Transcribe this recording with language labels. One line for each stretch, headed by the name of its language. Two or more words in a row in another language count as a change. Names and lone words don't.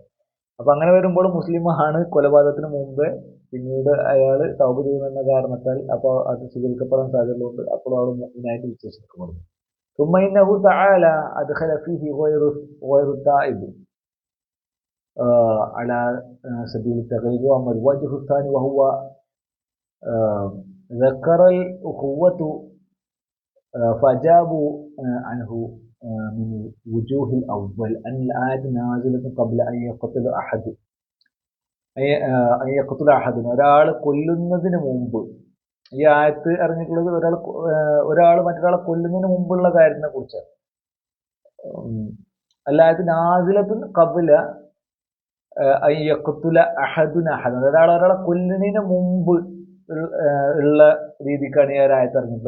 Malayalam: അപ്പോൾ അങ്ങനെ വരുമ്പോൾ മുസ്ലിമാണ് കൊലപാതകത്തിന് മുമ്പ്, പിന്നീട് അയാൾ തൗബ ചെയ്യുമെന്ന കാരണത്താൽ അപ്പോൾ അത് സ്വീകരിക്കപ്പെടാൻ സാധ്യതയുള്ളതുകൊണ്ട് അപ്പോൾ അവൾ മുഅ്മിനായിട്ട് വിശേഷിക്കപ്പെടുന്നു.
Arabic: ثم إنه تعالى أدخل فيه غير التائب على سبيل التغليب. വഅമ്മ الوجه الثاني وهو ذكر الأخوة فأجابوا عنه من وجوه الأول أن الآية نازلة قبل أن يقتل أحد.
Malayalam: ഒരാൾ കൊല്ലുന്നതിന് മുമ്പ്, ഈ ആയത്ത് ഇറങ്ങിയിട്ടുള്ളത് ഒരാൾ മറ്റൊരാളെ കൊല്ലുന്നതിന് മുമ്പുള്ള കാര്യത്തിനെ കുറിച്ചാണ്.
Arabic: الآية نازلة قبل أن يقتل أحد أحدا,
Malayalam: ഒരാളെ കൊല്ലുന്നതിന് മുമ്പ് ഉള്ള രീതിക്കാണ് ഈ ഒരു ആയത്ത് ഇറങ്ങിയിട്ടുള്ളത്.